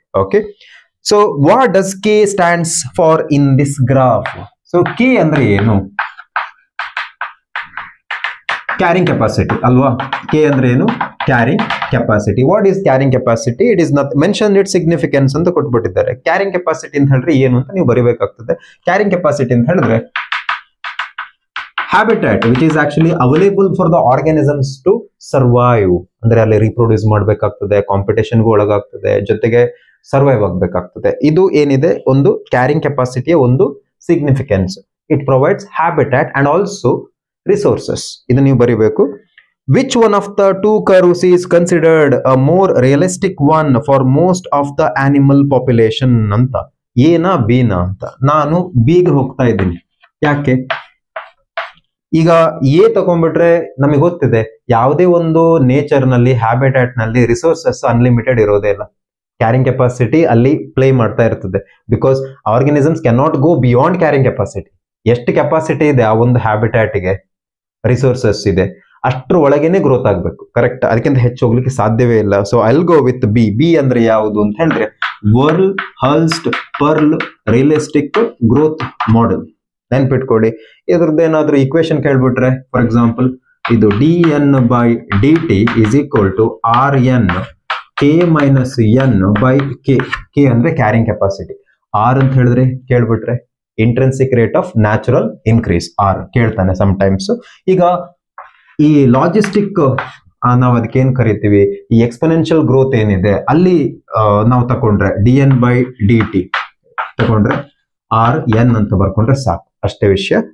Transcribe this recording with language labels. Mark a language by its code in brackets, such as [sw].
[en] Okay, so what does K stands for in this graph? [kn] So K ಅಂದ್ರೆ ಏನು? Carrying capacity ಅಲ್ವಾ? K ಅಂದ್ರೆ ಏನು? Carrying capacity. [en] What is carrying capacity? It is not mention it significance [kn] ಅಂತ ಕೊಟ್ಬಿಟ್ಟಿದ್ದಾರೆ. Carrying capacity ಅಂತ ಹೇಳಿದ್ರೆ ಏನು ಅಂತ ನೀವು ಬರಿಬೇಕಾಗ್ತದೆ. ಕ್ಯಾರಿಂಗ್ ಕೆಪಾಸಿಟಿ ಅಂತ ಹೇಳಿದ್ರೆ [en] habitat which is actually available for the organisms to survive. [kn] ಅಂದ್ರೆ ಅಲ್ಲಿ ರೀಪ್ರೊಡ್ಯೂಸ್ ಮಾಡಬೇಕಾಗ್ತದೆ, ಕಾಂಪಿಟೇಷನ್ ಗೂ ಒಳಗಾಗ್ತದೆ, ಜೊತೆಗೆ ಸರ್ವೈವ್ ಆಗಬೇಕಾಗ್ತದೆ. ಇದು ಏನಿದೆ ಒಂದು ಕ್ಯಾರಿಂಗ್ ಕೆಪಾಸಿಟಿಯ ಒಂದು significance. [en] It provides habitat and also resources. [kn] ಇದು ನೀವು ಬರೀಬೇಕು. [en] Which one of the two curves is considered a more realistic one for most of the animal population ಅಂತ. [kn] ಎನಾ ಬಿನಾ ಅಂತ. ನಾನು ಬಿಗೆ ಹೋಗ್ತಾ ಇದ್ದೀನಿ. ಯಾಕೆ? ಈಗ ಎ ತಗೊಂಡ್ಬಿಟ್ರೆ ನಮಗೆ ಗೊತ್ತಿದೆ ಯಾವುದೇ ಒಂದು ನೇಚರ್ ನಲ್ಲಿ ಹ್ಯಾಬಿಟ್ಯಾಟ್ ನಲ್ಲಿ ರಿಸೋರ್ಸಸ್ ಅನ್ಲಿಮಿಟೆಡ್ ಇರೋದೇ ಇಲ್ಲ. ಕ್ಯಾರಿಂಗ್ ಕೆಪಾಸಿಟಿ ಅಲ್ಲಿ ಪ್ಲೇ ಮಾಡ್ತಾ ಇರ್ತದೆ. [en] Because organisms can not go beyond carrying capacity. [kn] ಎಷ್ಟು ಕೆಪಾಸಿಟಿ ಇದೆ ಆ ಒಂದು ಹ್ಯಾಬಿಟ್ಯಾಟ್ಗೆ, ರಿಸೋರ್ಸಸ್ ಇದೆ, ಅಷ್ಟ್ರ ಒಳಗೇನೆ ಗ್ರೋತ್ ಆಗ್ಬೇಕು. ಕರೆಕ್ಟ್, ಅದಕ್ಕಿಂತ ಹೆಚ್ಚು ಹೋಗ್ಲಿಕ್ಕೆ ಸಾಧ್ಯವೇ ಇಲ್ಲ. [en] So I'll go with B. [kn] B ಅಂದ್ರೆ ಯಾವುದು ಅಂತ ಹೇಳಿದ್ರೆ whirl ಹಲ್ಸ್ಟ್ pearl realistic growth model. ನೆನ್ಪಿಟ್ಕೊಡಿ. ಇದ್ರದ್ದು ಏನಾದ್ರು ಈಕ್ವೇಶನ್ ಕೇಳ್ಬಿಟ್ರೆ, [en] For example ಇದು dn/dt is equal to rn k minus n by k. [kn] k ಅಂದ್ರೆ ಕ್ಯಾರಿಂಗ್ ಕೆಪಾಸಿಟಿ. r ಅಂತ ಹೇಳಿದ್ರೆ ಕೇಳ್ಬಿಟ್ರೆ [en] intrinsic rate of natural increase, [kn] r ಕೇಳ್ತಾನೆ ಸಮ್ಟೈಮ್ಸ್. ಈಗ ಈ ಲಾಜಿಸ್ಟಿಕ್ ನಾವು ಅದಕ್ಕೆ ಏನ್ ಕರಿತೀವಿ, ಈ ಎಕ್ಸ್ಪೋನೆನ್ಷಿಯಲ್ ಗ್ರೋತ್ ಏನಿದೆ ಅಲ್ಲಿ ನಾವು ತಕೊಂಡ್ರೆ dn/dt ತಕೊಂಡ್ರೆ rn ಅಂತ ಬರ್ಕೊಂಡ್ರೆ ಸಾಕು, ಅಷ್ಟೇ ವಿಷಯ.